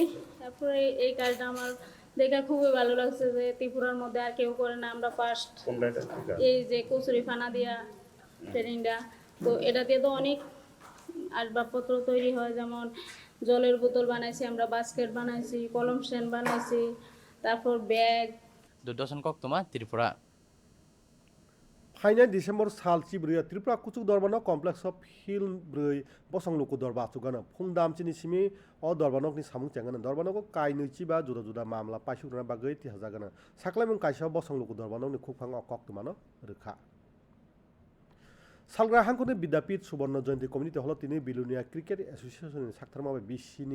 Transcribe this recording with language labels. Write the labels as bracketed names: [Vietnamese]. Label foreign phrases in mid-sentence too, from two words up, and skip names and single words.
[Bangla] তারপরে এই কাজটা আমার দেখে খুবই ভালো লাগছে যে ত্রিপুরার মধ্যে আর কেউ করে না, আমরা ফার্স্ট। এই যে কচুরি ফানা দিয়া ট্রেনিংটা, তো এটা দিয়ে তো অনেক আসবাবপত্র তৈরি হয়, যেমন জলের বোতল বানাইছি আমরা, বাস্কেট বানাইছি, কলম স্ট্যান্ড বানাইছি, তারপর ব্যাগ। [Kok Borok] দুর্দর্শন কক্তমা ত্রিপুরা [English] final December [Kok Borok] साल चिब्रै त्रिपुरा कुचुक दरबानो [English] complex of hill [Kok Borok] ब्रै बसंलुकु दरबा आचुगानो फुंदाम चिनि सिमी अ दरबानकनि सामुं चेंगानो दरबानकु काई नैचि बा जुदा जुदा मामला पाइसुग्राना बागै तिहाजागानो साख्लाइमुं काइसा बसंलुकु दरबानकनि खुफां अकक्तमानो रोखा सालग्रा हांखुनि विद्यापीठ सुवर्ण जयन्ती कमिउनिटि हल तिनि बिलुनिया क्रिकेट एसोसिएशननि साक्थारमाबे बिसिनि